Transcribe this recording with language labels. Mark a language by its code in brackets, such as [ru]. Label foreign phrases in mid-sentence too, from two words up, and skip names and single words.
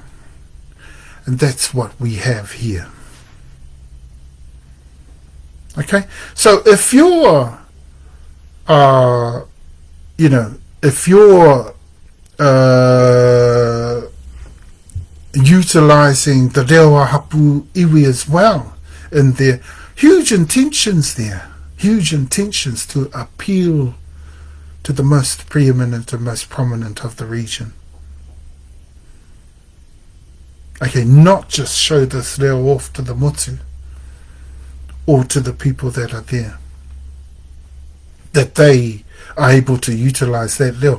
[en] And that's what we have here. Okay? So if you're, utilising the [mi] reo a Hapu iwi [en] as well, in their huge intentions there, huge intentions to appeal to the most preeminent and most prominent of the region. Okay, not just show this reo off to the motu or to the people that are there, that they are able to utilise that reo.